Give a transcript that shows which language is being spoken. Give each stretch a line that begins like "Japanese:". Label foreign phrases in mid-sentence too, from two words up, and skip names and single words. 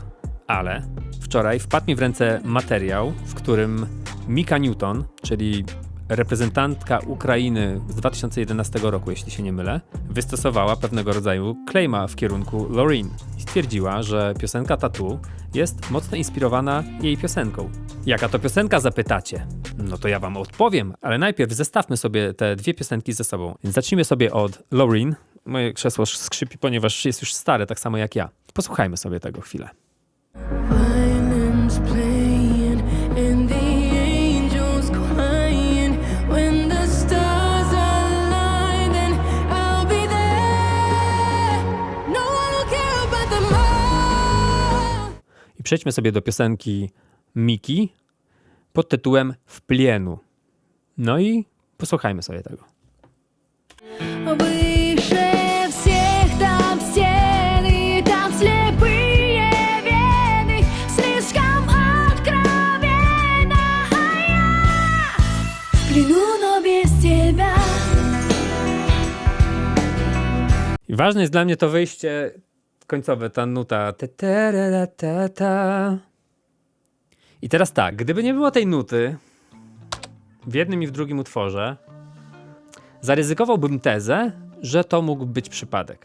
Polish: Ale wczoraj wpadł mi w ręce materiał, w którym Mika Newton, czyli reprezentantka Ukrainy z 2011 roku, jeśli się nie mylę, wystosowała pewnego rodzaju claima w kierunku Loreen i stwierdziła, że piosenka Tattoo jest mocno inspirowana jej piosenką. Jaka to piosenka, zapytacie? No to ja wam odpowiem, ale najpierw zestawmy sobie te dwie piosenki ze sobą. Więc zacznijmy sobie od Loreen. Moje krzesło skrzypi, ponieważ jest już stare, tak samo jak ja. Posłuchajmy sobie tego chwilę.
English: Violins playing and the angels crying. When the stars align, then I'll be there. No one will care about the more.
Polish: I przejdźmy sobie do piosenki Miki pod tytułem W plienu. No i posłuchajmy sobie tego.
Russian: Выше всех там стены, там слепые вены, слишком откровенно, а я в плену, но без тебя.
Polish: I ważne jest dla mnie to wyjście końcowe, ta nuta. I teraz tak, gdyby nie było tej nuty w jednym i w drugim utworze, zaryzykowałbym tezę, że to mógł być przypadek.